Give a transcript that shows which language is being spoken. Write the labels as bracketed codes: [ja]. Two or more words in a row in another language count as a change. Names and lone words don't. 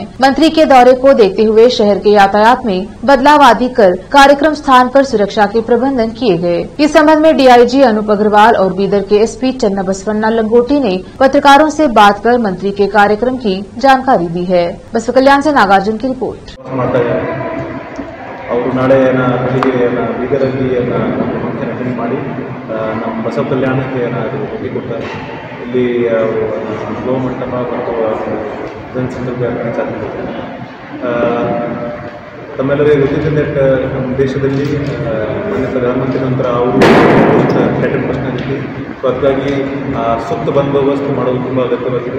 [hi] मंत्री के दौरे को देखते हुए शहर के यातायात में बदलाव आदि कर कार्यक्रम स्थान पर सुरक्षा के प्रबंधन किए गए। इस संबंध में डीआईजी अनूप अग्रवाल और बीदर के एसपी चन्ना बसवन्ना लंगोटी ने पत्रकारों से बात कर मंत्री के कार्यक्रम की जानकारी दी है। बसपा कल्याण से नागार्जुन की रिपोर्ट। [kn] ಅವರು ನಾಳೆ ಬೆಳಿಗ್ಗೆ ಬೀದರಲ್ಲಿ [en] function attend [kn] ಮಾಡಿ ನಮ್ಮ ಬಸವ ಕಲ್ಯಾಣಕ್ಕೆ ಅದು ಭೇಟಿ ಕೊಡ್ತಾರೆ. ಇಲ್ಲಿ ಗೋ ಮಂಟಪ ಮತ್ತು ಜನಸಂದರ್ಭ ಚಾಲನೆ. ತಮ್ಮೆಲ್ಲರಿಗೂ ಗೊತ್ತಿದೆ ನಮ್ಮ ದೇಶದಲ್ಲಿ ಮಾನ್ಯ ಪ್ರಧಾನಮಂತ್ರಿ ನಂತರ ಅವರು [en] catan personality, [kn] ಸೊ ಅದಕ್ಕಾಗಿ ಸೂಕ್ತ ಬಂದೋಬಸ್ತ್ ಮಾಡೋದು ತುಂಬ ಅಗತ್ಯವಾಗಿದೆ.